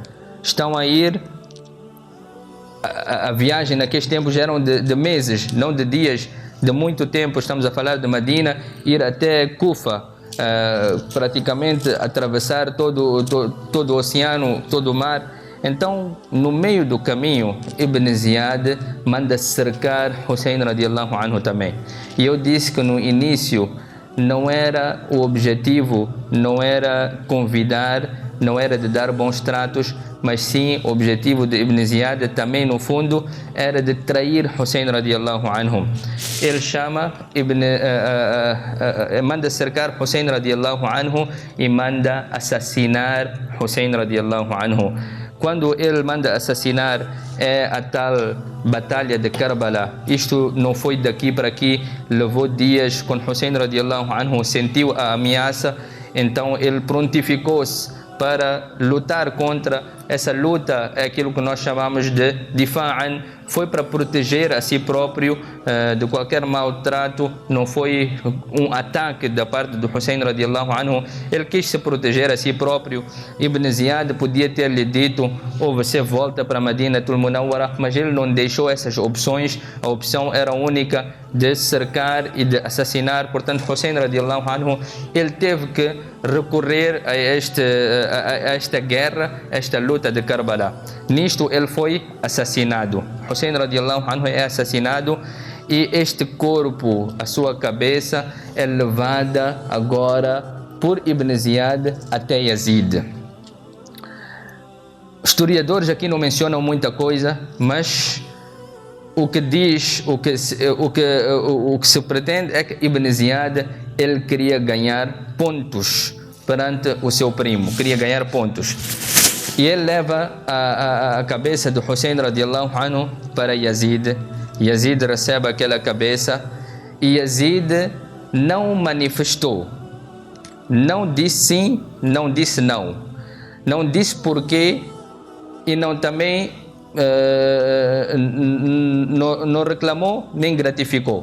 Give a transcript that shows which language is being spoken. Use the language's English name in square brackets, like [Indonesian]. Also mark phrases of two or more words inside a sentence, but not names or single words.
[Portuguese] Estão a ir, a viagem naqueles tempos eram de meses, não de dias, de muito tempo. Estamos a falar de Madina, ir até Kufa, praticamente atravessar todo o oceano, todo o mar. Então, no meio do caminho, Ibn Ziyad manda cercar Hussein [Arabic] رضي الله عنه [Portuguese] também. E eu disse que no início não era o objetivo, não era convidar, não era de dar bons tratos, mas sim o objetivo de Ibn Ziyad também no fundo era de trair Hussein [Arabic] رضي الله عنه. [Portuguese] Ele chama manda cercar Hussein [Arabic] رضي الله عنه [Portuguese] e manda assassinar Hussein [Arabic] رضي الله عنه. [Portuguese] Quando ele manda assassinar, é a tal batalha de Karbala. Isto não foi daqui para aqui, levou dias. Quando Hussein [Arabic] رضي الله عنه [Portuguese] sentiu a ameaça, então ele prontificou-se para lutar contra. Essa luta é aquilo que nós chamamos de difa'an, foi para proteger a si próprio de qualquer maltrato, não foi um ataque da parte do Hussein [Arabic] رضي الله عنه, [Portuguese] ele quis se proteger a si próprio. Ibn Ziyad podia ter lhe dito, ou você volta para Madinatul Munawwara, mas ele não deixou essas opções, a opção era única de cercar e de assassinar. Portanto, [Arabic] Hussein رضي الله عنه, [Portuguese] ele teve que recorrer a esta guerra, esta luta de Karbala. Nisto ele foi assassinado. Hussein [Arabic] رضي الله عنه [Portuguese] é assassinado e este corpo, a sua cabeça, é levada agora por Ibn Ziyad até Yazid. Historiadores aqui não mencionam muita coisa, mas o que se pretende é que Ibn Ziyad ele queria ganhar pontos perante o seu primo, queria ganhar pontos. E ele leva a cabeça do Hussein [Arabic] رضي الله عنه [Portuguese] para Yazid. Yazid recebe aquela cabeça e Yazid não manifestou, não disse sim, não disse não, não disse porquê e não também não reclamou nem gratificou.